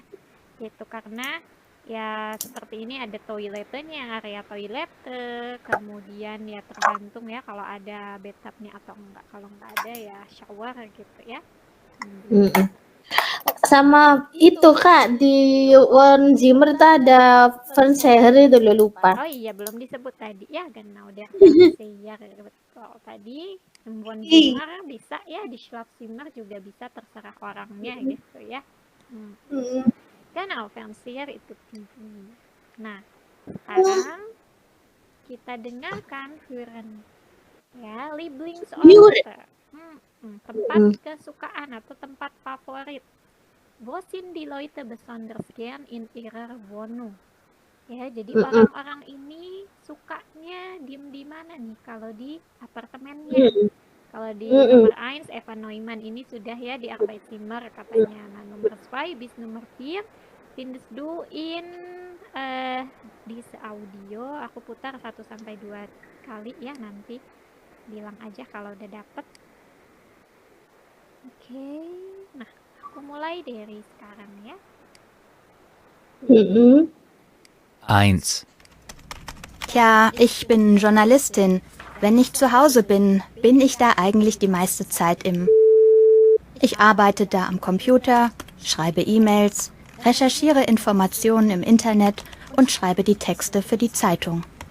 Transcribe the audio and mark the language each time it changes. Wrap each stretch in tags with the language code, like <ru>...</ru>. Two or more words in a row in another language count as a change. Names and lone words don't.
<id>Itu karena ya seperti ini ada toiletnya, area toilet, kemudian ya tergantung ya kalau ada bathtubnya atau enggak. Kalau enggak ada ya shower gitu ya. Sama itu Kak di One Zimmer itu ada Fernseher itu lo lupa. Oh iya, belum disebut tadi ya,</id> <de>genau der Fernseher.</de> <id>Betul. Tadi One Zimmer bisa ya, di Schlafzimmer juga bisa, terserah orangnya gitu ya. Genau, Fernseher itu TV. Nah, sekarang kita dengarkan hören ya, Lieblingsorte. Tempat kesukaan atau tempat favorit.</id> <de>Wo sind die Leute besonders gern in ihrer Wohnung?</de> <id>Ya, jadi orang-orang ini sukanya diem di mana nih kalau di apartemennya? Kalau di nomor 1, Eva Neumann ini sudah ya di Arbeitszimmer katanya. Nah, nomor 2 bis nomor 4</id> <de>findest du in diese Audio.</de> <id>Aku putar 1 sampai 2 kali ya, nanti bilang aja kalau udah dapet. Oke. Nah, aku mulai dari sekarang ya. 1.</id> <de>Tja, ich bin Journalistin. Wenn ich zu Hause bin, bin ich da eigentlich die meiste Zeit im... Ich arbeite da am Computer, schreibe E-Mails, recherchiere Informationen im Internet und schreibe die Texte für die Zeitung.</de>